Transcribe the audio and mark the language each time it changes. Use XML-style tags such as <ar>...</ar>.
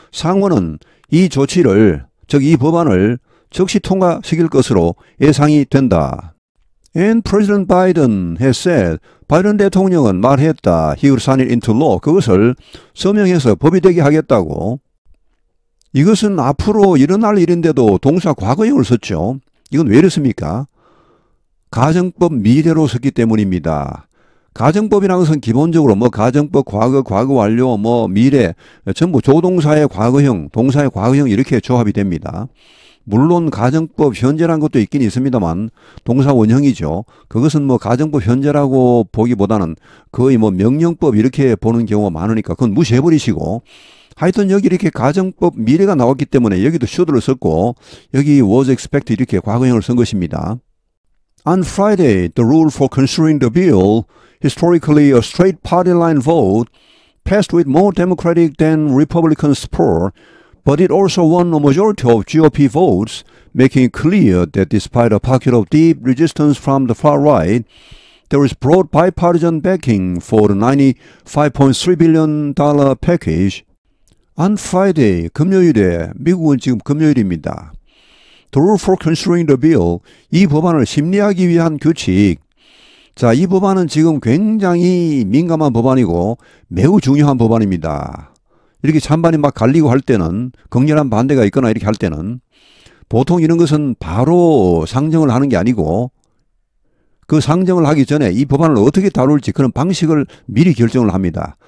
<ko>상원은 이 조치를, 즉 이 법안을 즉시 통과시킬 것으로 예상이 된다.</ko> <en>And President Biden has said,</en> <ko>바이든 대통령은 말했다.</ko> <en>He would sign it into law.</en> <ko>그것을 서명해서 법이 되게 하겠다고. 이것은 앞으로 일어날 일인데도 동사 과거형을 썼죠. 이건 왜 이렇습니까? 가정법 미래로 썼기 때문입니다. 가정법이라는 것은 기본적으로 뭐 가정법 과거, 과거 완료, 뭐 미래 전부 조동사의 과거형, 동사의 과거형 이렇게 조합이 됩니다. 물론 가정법 현재라는 것도 있긴 있습니다만 동사 원형이죠. 그것은 뭐 가정법 현재라고 보기보다는 거의 뭐 명령법 이렇게 보는 경우가 많으니까 그건 무시해버리시고 하여튼 여기 이렇게 가정법 미래가 나왔기 때문에 여기도 should를 썼고 여기 was expected 이렇게 과거형을 쓴 것입니다.</ko> <en>On Friday, the rule for considering the bill, historically a straight party line vote, passed with more Democratic than Republican support, But it also won a majority of GOP votes, making it clear that despite a pocket of deep resistance from the far right, there is broad bipartisan backing for the $95.3 billion package. On Friday,</en> <ko>금요일에, 미국은 지금 금요일입니다.</ko> <en>The rule for considering the bill,</en> <ko>이 법안을 심리하기 위한 규칙. 자, 이 법안은 지금 굉장히 민감한 법안이고 매우 중요한 법안입니다. 이렇게 찬반이 막 갈리고 할 때는, 격렬한 반대가 있거나 이렇게 할 때는 보통 이런 것은 바로 상정을 하는 게 아니고 그 상정을 하기 전에 이 법안을 어떻게 다룰지 그런 방식을 미리 결정을 합니다.</ko>